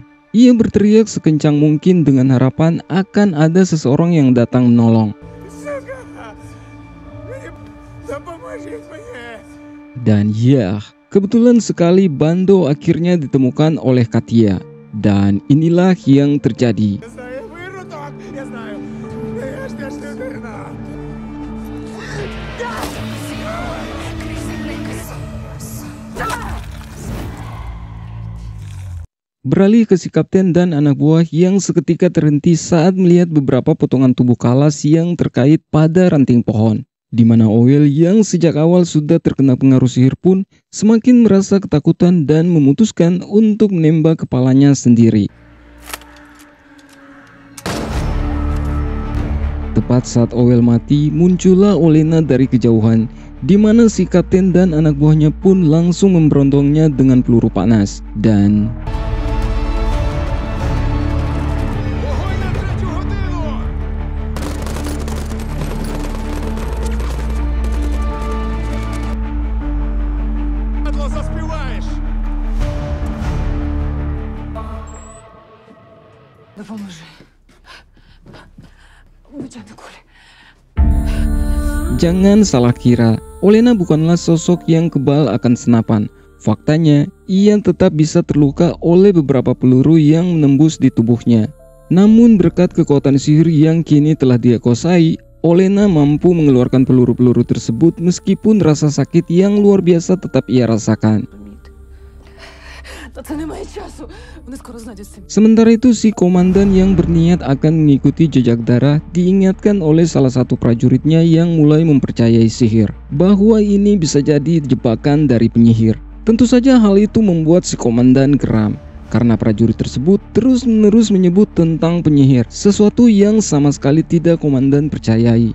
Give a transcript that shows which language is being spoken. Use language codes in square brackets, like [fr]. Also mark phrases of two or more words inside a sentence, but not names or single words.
[id] Ia berteriak sekencang mungkin dengan harapan akan ada seseorang yang datang menolong. Dan ya, Kebetulan sekali Bando akhirnya ditemukan oleh Katia. Dan inilah yang terjadi. [uk] Saya выродок, я знаю. Я ж не людина. [id] Beralih ke si kapten dan anak buah yang seketika terhenti saat melihat beberapa potongan tubuh Kalas yang terkait pada ranting pohon. Di mana Oil yang sejak awal sudah terkena pengaruh sihir pun semakin merasa ketakutan dan memutuskan untuk menembak kepalanya sendiri. Tepat saat Oil mati, muncullah Olena dari kejauhan, di mana si kapten dan anak buahnya pun langsung memberondongnya dengan peluru panas. Dan [uk] Вогонь на 3-ю годину! Падло, заспіваєш! Допоможи. Витягни кулі. [id] jangan salah kira, Olena bukanlah sosok yang kebal akan senapan. Faktanya, ia tetap bisa terluka oleh beberapa peluru yang menembus di tubuhnya. Namun berkat kekuatan sihir yang kini telah dia kuasai, Olena mampu mengeluarkan peluru-peluru tersebut meskipun rasa sakit yang luar biasa tetap ia rasakan. [uk] Та це немає часу. Вони скоро знайдуть цим. [id] Sementara itu si komandan yang berniat akan mengikuti jejak darah diingatkan oleh salah satu prajuritnya yang mulai mempercayai sihir bahwa ini bisa jadi jebakan dari penyihir. Tentu saja hal itu membuat si komandan geram karena prajurit tersebut terus-menerus menyebut tentang penyihir, sesuatu yang sama sekali tidak komandan percayai.